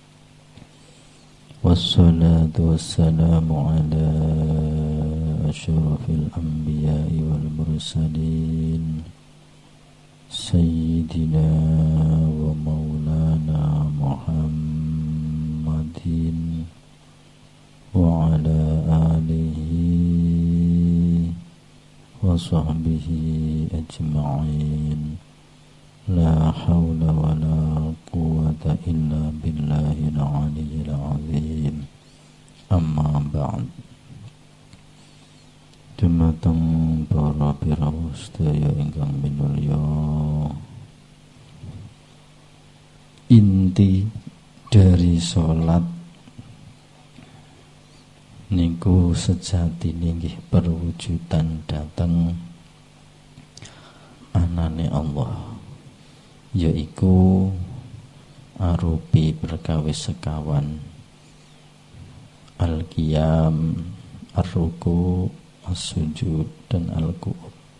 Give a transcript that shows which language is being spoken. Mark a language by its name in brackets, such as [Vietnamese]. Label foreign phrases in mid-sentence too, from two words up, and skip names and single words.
[Arabic] والصلاة والسلام على أشرف الأنبياء والمرسلين سيدنا ومولانا محمد وعلى آله وصحبه أجمعين. لا حول ولا قوة إلا بالله العلي العظيم. أما بعد. [Javanese] Dumateng para pirawu sedaya ingkang minulya, [Indonesian] inti dari [Javanese] salat niku sejatine nggih perwujudan dhateng anane Allah, yaiku arupi perkawis sekawan [Arabic] القيام، الركوع، السجود [Javanese] dan al-qu'ud.